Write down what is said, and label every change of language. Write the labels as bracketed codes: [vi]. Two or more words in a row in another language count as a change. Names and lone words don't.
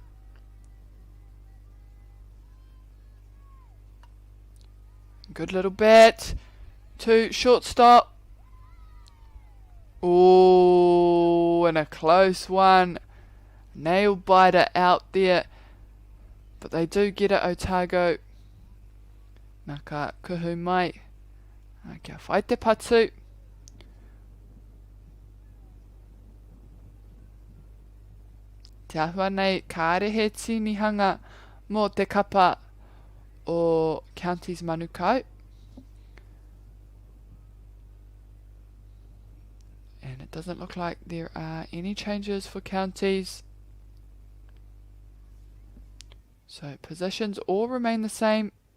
[en] Good little bat to shortstop. Oh, and a close one. Nail biter out there. But they do get it, Otago. [mi] Nā ka kuhu mai. Kia whai te patu. Te ahua nei ka arehe tinihanga mō te kapa o Counties Manukau. [en] And it doesn't look like there are any changes for Counties. So positions all remain the same.